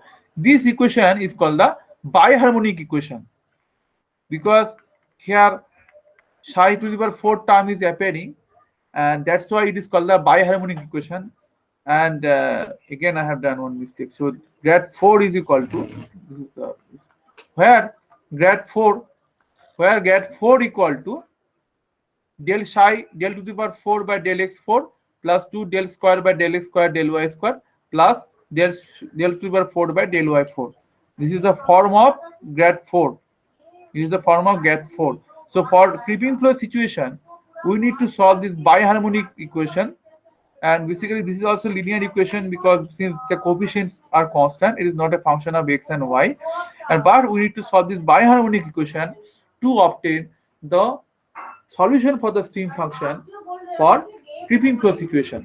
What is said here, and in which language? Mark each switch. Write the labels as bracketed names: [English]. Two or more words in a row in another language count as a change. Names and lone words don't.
[English] This equation is called the biharmonic equation because here psi to the power 4 term is appearing, and that's why it is called the biharmonic equation. And again I have done one mistake. So grad 4 is equal to where grad 4 where get4 equal to del psi del to the power 4 by del x4 plus 2 del square by del x square del y square plus del to the power 4 by del y4. This is the form of grad 4. This is the form of grad 4. So for creeping flow situation, we need to solve this biharmonic equation, and basically this is also linear equation because since the coefficients are constant, it is not a function of x and y, and but we need to solve this biharmonic equation to obtain the solution for the stream function for creeping flow situation.